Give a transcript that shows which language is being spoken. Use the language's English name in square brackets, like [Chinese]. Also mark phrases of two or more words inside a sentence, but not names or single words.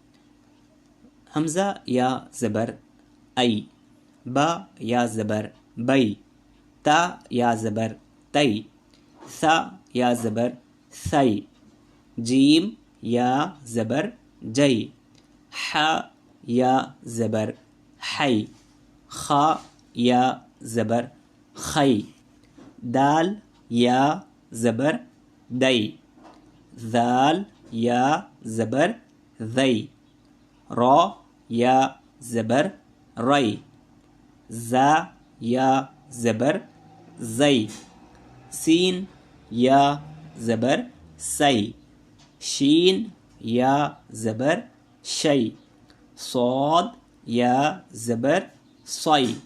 [Urdu] همزہ یا زبر اَے، با یا زبر بَے، تا یا زبر تَے، ثا یا زبر ثَے، جیم یا زبر جَے، حا یا زبر حَے، خا یا زبر خَے، دال یا زبر دَے, ذال يا زبر ذي، را يا زبر ري، زا يا زبر زي، سين يا زبر سي، شين يا زبر شي، صاد يا زبر صي،